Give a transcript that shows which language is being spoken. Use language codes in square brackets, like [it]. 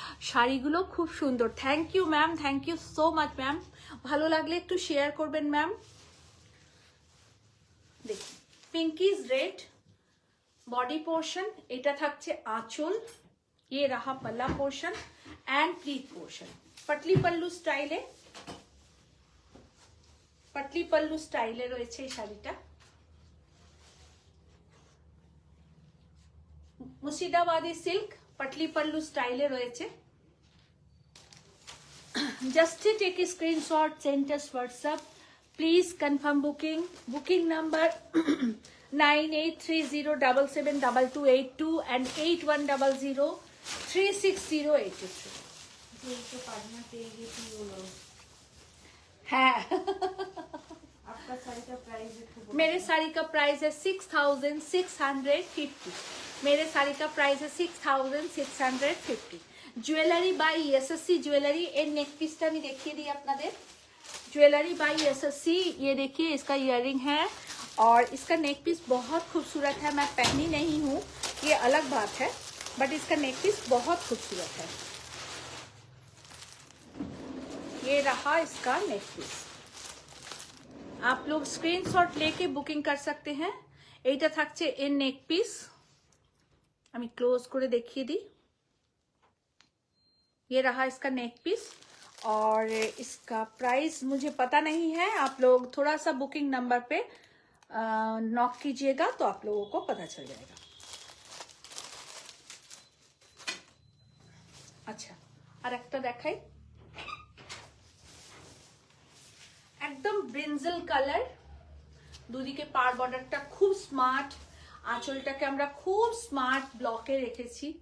[bn] শাড়িগুলো খুব সুন্দর। [en] Thank you ma'am, thank you so much ma'am. [bn] ভালো লাগলে একটু শেয়ার করবেন ম্যাম। দেখুন পিঙ্কিজ রেড বডি পোর্শন, এটা থাকছে আঁচল, [hi] ये रहा पल्ला पोर्शन एंड प्लीट पोर्शन। पटली पल्लू स्टाइले, पटली पल्लू स्टाइले [bn] রয়েছে এই শাড়িটা। মুর্শিদাবাদী সিল্ক पटली पल्लू स्टाइले রয়েছে। [en] Just take a screenshot, send us WhatsApp. Please confirm booking. Booking number 9830772282 and 8100360823. [hi] तो पार्टनर पेज की बोलो। हाँ आपका साड़ी का प्राइस मेरे साड़ी का प्राइस है 6650। मेरे साड़ी का प्राइस है 6650। Jewellery bye SSC jewellery. [bn] एर नेक पीसটা আমি দেখিয়ে দিই আপনাদের। [hi] ज्वेलरी बाय एसएससी, ये देखिए इसका इयररिंग है और इसका नेक पीस बहुत खूबसूरत है। मैं पहनी नहीं हूँ ये अलग बात है, बट इसका नेक पीस बहुत खूबसूरत है। ये रहा इसका नेक पीस। आप लोग स्क्रीनशॉट लेके बुकिंग कर सकते हैं। [bn] এইটা থাকছে এর নেক পিস, আমি ক্লোজ করে দেখিয়ে দিই। [hi] ये रहा इसका नेक पीस और इसका प्राइस मुझे पता नहीं है। आप लोग थोड़ा सा बुकिंग नंबर पे नॉक कीजिएगा तो आप लोगों को पता चल जाएगा। [bn] अच्छा, আর একটা দেখাই, একদম ব্রিঞ্জল কালার। দুদিকে পার বর্ডারটা খুব স্মার্ট, আঁচলটাকে আমরা খুব স্মার্ট ব্লকে রেখেছি।